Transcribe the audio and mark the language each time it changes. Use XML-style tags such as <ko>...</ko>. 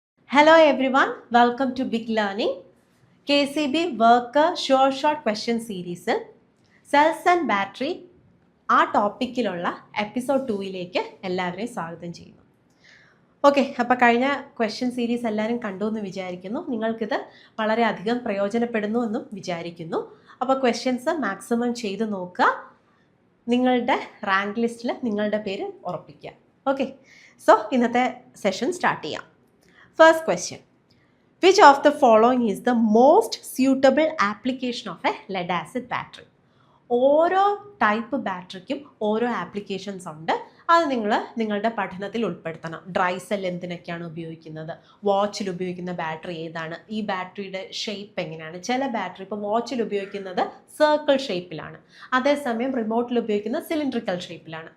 <en>Hello everyone, welcome to Big Learning. KCB Worker Short Question Series Cells and Battery</en> <ml>ആ ടോപ്പിക്കിലുള്ള episode 2ലേക്ക് എല്ലാവരെയും സ്വാഗതം ചെയ്യുന്നു. Okay, അപ്പോൾ കഴിഞ്ഞ ക്വസ്റ്റ്യൻ സീരീസ് എല്ലാവരും കണ്ടു എന്ന് വിചാരിക്കുന്നു. നിങ്ങൾക്കിത് വളരെയധികം പ്രയോജനപ്പെടുന്നു എന്നും വിചാരിക്കുന്നു. അപ്പോൾ ക്വസ്റ്റ്യൻസ് മാക്സിമം ചെയ്ത് നോക്കുക, നിങ്ങളുടെ റാങ്ക് ലിസ്റ്റിൽ നിങ്ങളുടെ പേര് ഉറപ്പിക്കുക. ഓക്കെ, സോ ഇന്നത്തെ സെഷൻ സ്റ്റാർട്ട് ചെയ്യാം.</ml> <en>First question. Which of the following is the most suitable application of a lead acid battery?</en> <ml>ഓരോ ടൈപ്പ് ബാറ്ററിക്കും ഓരോ ആപ്ലിക്കേഷൻസ് ഉണ്ട്. അത് നിങ്ങളുടെ പഠനത്തിൽ ഉൾപ്പെടുത്തണം. ഡ്രൈ സെൽ എന്തിനൊക്കെയാണ് ഉപയോഗിക്കുന്നത്, വാച്ചിൽ ഉപയോഗിക്കുന്ന ബാറ്ററി ഏതാണ്, ഈ ബാറ്ററിയുടെ ഷേപ്പ് എങ്ങനെയാണ്. ചില ബാറ്ററി ഇപ്പോൾ വാച്ചിൽ ഉപയോഗിക്കുന്നത് സർക്കിൾ ഷേപ്പിലാണ്, അതേസമയം റിമോട്ടിൽ ഉപയോഗിക്കുന്നത് സിലിണ്ടറിക്കൽ ഷേപ്പിലാണ്.</ml>